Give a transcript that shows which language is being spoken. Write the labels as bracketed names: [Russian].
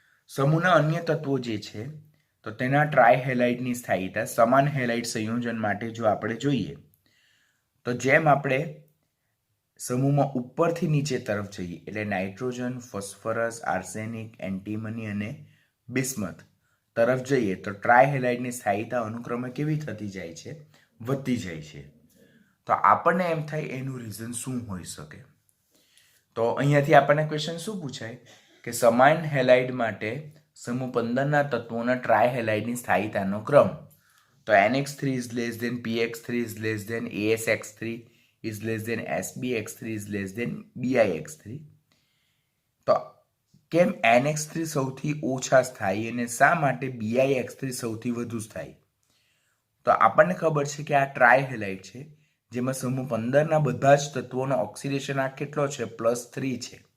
[Gujarati] સમૂહના અન્ય તત્વો જે છે તો તેના ટ્રાયહેલાઇડની સ્થાયીતા સમાન હેલાઇડ સંયોજન માટે જો આપણે જોઈએ તો જેમ આપણે સમૂહમાં ઉપરથી નીચે તરફ જઈએ એટલે નાઇટ્રોજન, ફોસ્ફરસ, આર્સેનિક, એન્ટીમની અને બિસ્મથ તરફ જઈએ તો ટ્રાયહેલાઇડની સ્થાયીતા અનુક્રમે કેવી થતી જાય છે? વધતી જાય છે. તો આપણને એમ થાય એનું રીઝન શું હોઈ શકે? તો અહીંયાથી આપણને ક્વેશ્ચન શું પૂછાય કે સમાન હેલાઇડ માટે સમૂહ 15ના તત્વોના ટ્રાયહેલાઇડની સ્થાયીતાનો ક્રમ. [English] તો NX3 is less than PX3 is less than ASX3 is less than SBX3 is less than BIX3. [Gujarati] તો કેમ NX3 સૌથી ઓછા સ્થાયી અને શા માટે BIX3 સૌથી વધુ સ્થાયી? તો આપણને ખબર છે કે આ ટ્રાયહેલાઇડ છે જેમાં સમૂહ 15ના બધા જ તત્વોનો ઓક્સિડેશન આ કેટલો છે? +3 છે.